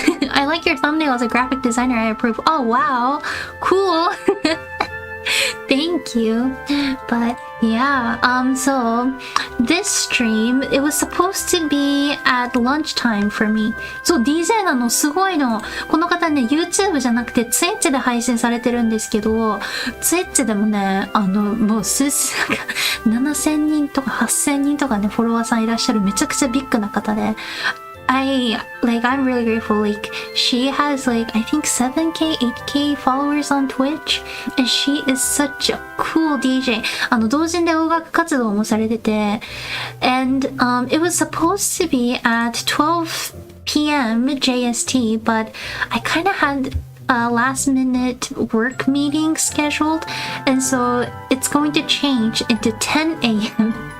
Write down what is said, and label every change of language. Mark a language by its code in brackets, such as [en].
[en] I like your thumbnail as a graphic designer. I approve. Oh, wow. Cool. Thank you. But yeah, so this stream, it was supposed to be at lunchtime for me. [ja] そう、DJ なの、すごいの。この方ね、YouTube じゃなくて Twitch で配信されてるんですけど、Twitch でもね、もう7000人とか8000人とかね、フォロワーさんいらっしゃるめちゃくちゃビッグな方で、 [en] I'm really grateful. Like, she has like, I think 7K, 8K followers on Twitch. And she is such a cool DJ. [ja] 同人で音楽活動もされてて。 [en] And, it was supposed to be at 12 p.m. JST, but I kind of had a last minute work meeting scheduled. And so it's going to change into 10 a.m.